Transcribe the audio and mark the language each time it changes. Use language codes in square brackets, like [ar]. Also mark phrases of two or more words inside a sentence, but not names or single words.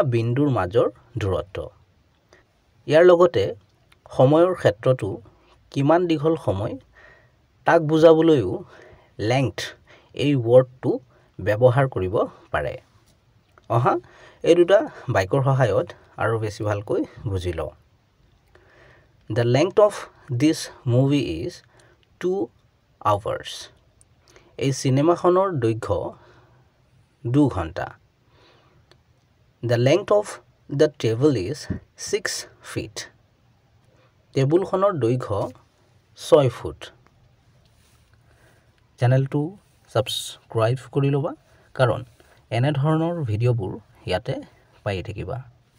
[as] বিন্দুৰ মাজৰ দূৰত্ব ইয়াৰ লগতে সময়ৰ ক্ষেত্ৰতো কিমান দীঘল সময় তাক বুজাবলৈও লেংথ এই ৱৰ্ডটো ব্যৱহাৰ কৰিব পাৰে অহা এই দুটা বাক্যৰ সহায়ত আৰু বেছি ভালকৈ বুজি লওঁ [en] The length of this movie is 2 hours. [as] এই সিনেমাখনৰ দৈৰ্ঘ্য 2 ঘণ্টা [en] The length of the table is 6 feet. [as] টেবুলখনৰ দৈৰ্ঘ্য 6 ফুট চেনেলটো সাবস্ক্ৰাইব কৰি ল'বা কাৰণ এনে ধৰণৰ ভিডিঅ'বোৰ ইয়াতে পাই থাকিবা